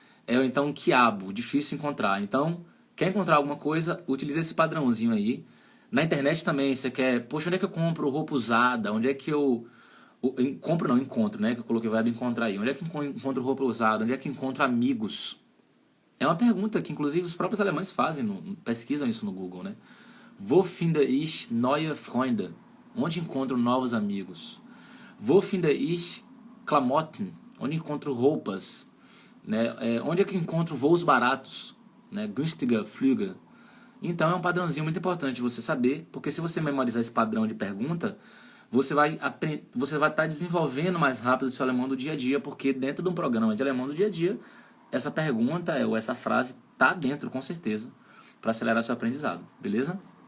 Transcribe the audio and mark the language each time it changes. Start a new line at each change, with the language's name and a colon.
Portuguese: Então, quiabo, difícil encontrar. Então, quer encontrar alguma coisa, utilize esse padrãozinho aí. Na internet também, você quer... Poxa, onde é que eu compro roupa usada? Onde é que eu... encontro, né? Que eu coloquei o verbo encontrar aí. Onde é que eu encontro roupa usada? Onde é que eu encontro amigos? É uma pergunta que, inclusive, os próprios alemães fazem, pesquisam isso no Google, né?
German: Wo finde ich neue Freunde?
Portuguese: Onde encontro novos amigos?
German: Wo finde ich Klamotten?
Portuguese: Onde encontro roupas? Né? Onde é que encontro voos baratos? Né?
German: Günstiger Flüge.
Portuguese: Então é um padrãozinho muito importante você saber, porque se você memorizar esse padrão de pergunta, você vai estar desenvolvendo mais rápido o seu alemão do dia a dia, porque dentro de um programa de alemão do dia a dia, essa pergunta ou essa frase está dentro, com certeza, para acelerar seu aprendizado, beleza?